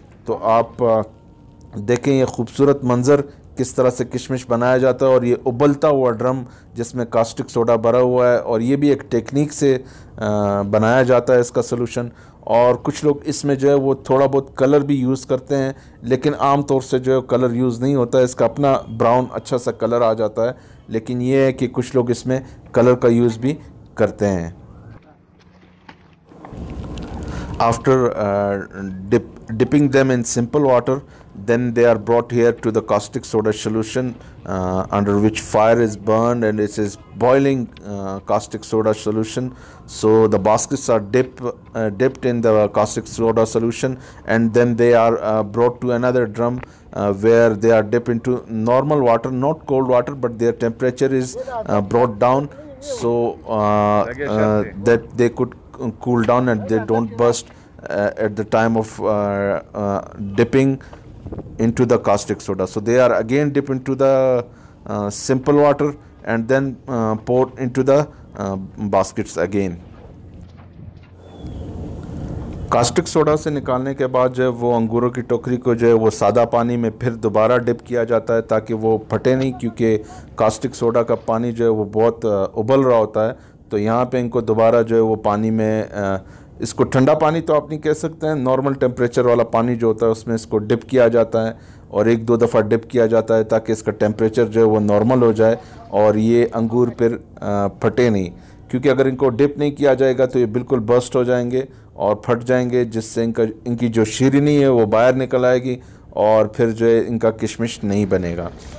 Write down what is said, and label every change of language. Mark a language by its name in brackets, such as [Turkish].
[Hindi] तो आप देखें ये खूबसूरत मंज़र किस तरह से किशमिश बनाया जाता है, और ये उबलता हुआ ड्रम जिसमें कास्टिक सोडा भरा हुआ है, और ये भी एक टेक्निक से बनाया जाता है इसका सलूशन। और कुछ लोग इसमें जो है वो थोड़ा बहुत कलर भी यूज़ करते हैं, लेकिन आम तौर से जो है कलर यूज़ नहीं होता है। इसका अपना ब्राउन अच्छा सा कलर आ जाता है, लेकिन ये है कि कुछ लोग इसमें कलर का यूज़ भी करते हैं। [English] After dipping them in simple water, then they are brought here to the caustic soda solution, under which fire is burned, and it is boiling caustic soda solution. So the baskets are dipped in the caustic soda solution, and then they are brought to another drum, where they are dipped into normal water, not cold water, but their temperature is brought down, so that they could cool down and they don't burst at the time of dipping into the caustic soda. So they are again dipped into the simple water and then poured into the baskets again. [Hindi] Caustic soda से निकालने के बाद जो है वो अंगूरों की टोकरी को जो है वो सादा पानी में फिर दोबारा डिप किया जाता है ताकि वो फटे नहीं, क्योंकि कास्टिक सोडा का पानी जो है वो बहुत उबल रहा होता है। तो यहाँ पे इनको दोबारा जो है वो पानी में इसको ठंडा पानी तो आप नहीं कह सकते हैं, नॉर्मल टेम्परेचर वाला पानी जो होता है उसमें इसको डिप किया जाता है और एक दो दफ़ा डिप किया जाता है ताकि इसका टेम्परेचर जो है वो नॉर्मल हो जाए और ये अंगूर फिर फटे नहीं, क्योंकि अगर इनको डिप नहीं किया जाएगा तो ये बिल्कुल बर्स्ट हो जाएंगे और फट जाएंगे, जिससे इनकी जो शीरनी है वो बाहर निकल आएगी और फिर जो है इनका किशमिश नहीं बनेगा।